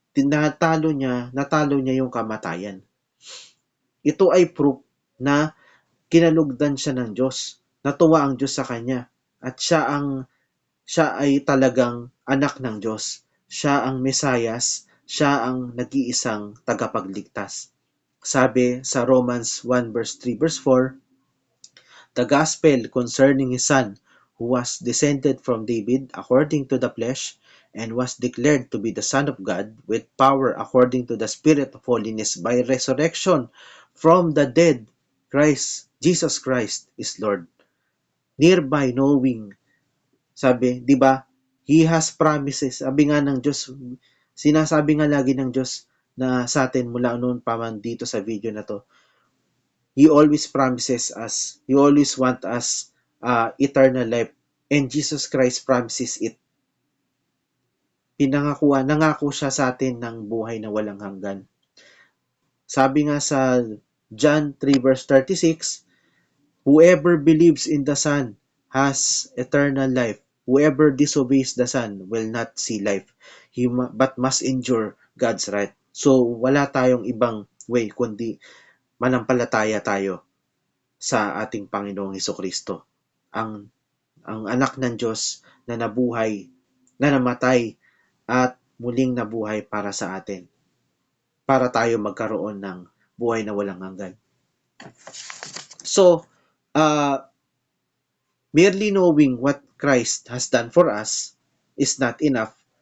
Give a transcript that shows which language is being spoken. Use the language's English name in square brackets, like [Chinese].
[Filipino] natalo niya yung kamatayan. Ito ay proof na kinalugdan siya ng Diyos. Natuwa ang Diyos sa kanya. At siya ay talagang anak ng Diyos. Siya ang Mesayas, siya ang nag-iisang tagapagligtas. Sabi sa [English] Romans 1 verse 3 verse 4, the gospel concerning his son, who was descended from David according to the flesh, and was declared to be the Son of God with power according to the Spirit of holiness by resurrection from the dead. Jesus Christ is Lord. Nearby knowing, [Filipino] sabi, di ba? [English] He has promises. [Filipino] Sabi nga ng Diyos, sinasabi nga lagi ng Diyos na sa atin mula noon pa man dito sa video na to, [English] He always promises us, He always want us eternal life. And Jesus Christ promises it. [Filipino] Nangako siya sa atin ng buhay na walang hanggan. Sabi nga sa [English] John 3 verse 36, whoever believes in the Son has eternal life. Whoever disobeys the Son will not see life, but must endure God's right. [Filipino] So, wala tayong ibang way kundi manampalataya tayo sa ating Panginoong Hesukristo. Ang anak ng Diyos na nabuhay, na namatay, at muling nabuhay para sa atin. Para tayo magkaroon ng buhay na walang hanggan. [English] So, merely knowing what Christ has done for us is not enough.